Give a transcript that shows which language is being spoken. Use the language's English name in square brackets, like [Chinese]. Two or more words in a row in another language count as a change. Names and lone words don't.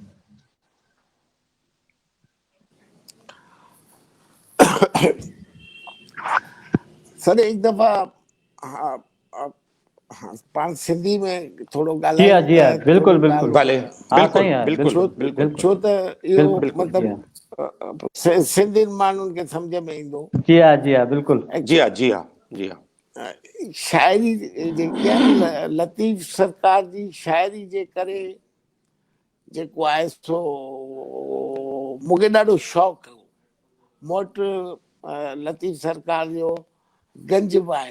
[Sindhi] سر ایک دفعہ پان سندھی میں تھوڑو [Urdu] جی ہاں جی ہاں [Sindhi] ॻाल्हाईंदा [Urdu] بالکل بالکل [Sindhi] بھلے [Urdu] ہاں بالکل صحیح ہے بالکل بالکل بالکل [Sindhi] छो त इहो [Urdu] بالکل جی ہاں [Sindhi] मतिलबु सिंधियुनि माण्हुनि खे सम्झ में ईंदो. [Urdu] جی ہاں بالکل جی ہاں جی ہاں جی ہاں [Sindhi] शाइरी जेकी आहे न लतीफ़ सरकार जी शाइरी जे करे जेको आहे सो मूंखे ॾाढो शौक़ु हो. मोट लतीफ़ सरकार जो गंज बि आहे